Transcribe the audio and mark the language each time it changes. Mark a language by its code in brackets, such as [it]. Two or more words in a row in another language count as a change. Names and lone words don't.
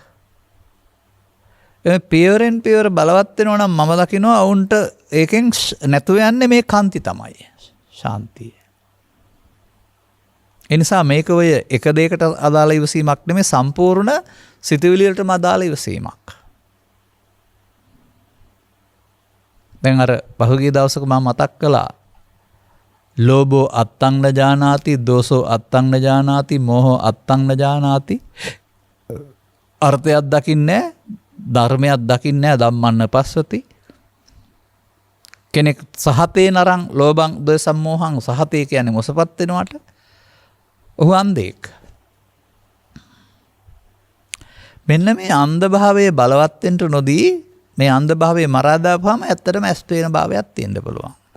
[si] පියවරෙන් පියවර බලවත් වෙනවා නම් මම දකිනවා වුන්ට ඒකෙන් නැතුව යන්නේ මේ කාන්ති තමයි. ශාන්තිය. ඒ නිසා මේක ඔය එක දෙයකට අදාළ ඉවසීමක් නෙමෙයි සම්පූර්ණ සිතුවිලි වලටම අදාළ ඉවසීමක්. දැන් අර පහුගිය දවසක මම මතක් කළා [pi] ලෝභෝ අත්තං න ජානාති, [si] දෝසෝ අත්තං න ජානාති, මෝහෝ අත්තං න ජානාති. අර්ථයක් දකින්නේ ධර්මයක් දකින්නේ [pi] ධම්මන්න පස්සති. [si] කෙනෙක් [pi] සහතේ නරං ලෝභං ද්වේෂං මෝහං, [si] සහතේ කියන්නේ මොසපත් වෙනවට ඔහු අන්ධෙක්. මෙන්න මේ අන්ධ භාවයේ බලවත් වෙන්න නොදී මේ අන්ධ භාවයේ මරා දාපුවාම ඇත්තටම ඇස් පේන භාවයක් තියෙන්න පුළුවන්.